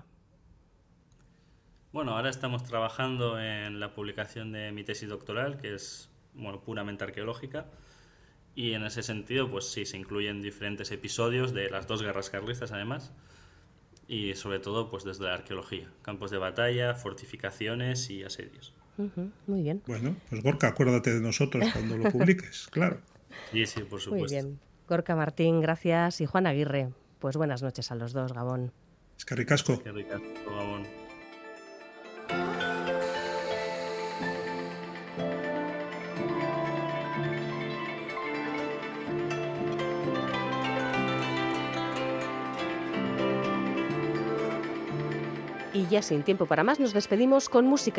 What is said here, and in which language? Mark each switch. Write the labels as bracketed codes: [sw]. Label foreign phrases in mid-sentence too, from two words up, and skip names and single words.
[es] Bueno, ahora estamos trabajando en la publicación de mi tesis doctoral, que es puramente arqueológica, y en ese sentido pues sí, se incluyen diferentes episodios de las dos guerras carlistas además, y sobre todo pues desde la arqueología, campos de batalla, fortificaciones y asedios. Muy bien. Bueno, pues Gorka, acuérdate de nosotros cuando lo publiques, claro. Sí, por supuesto. Muy bien. Gorka Martín, gracias. Y Juan Aguirre, pues buenas noches a los dos, [eu] Gabón. Eskerrik asko. Eskerrik asko, Gabón. [es] Y ya sin tiempo para más, nos despedimos con música.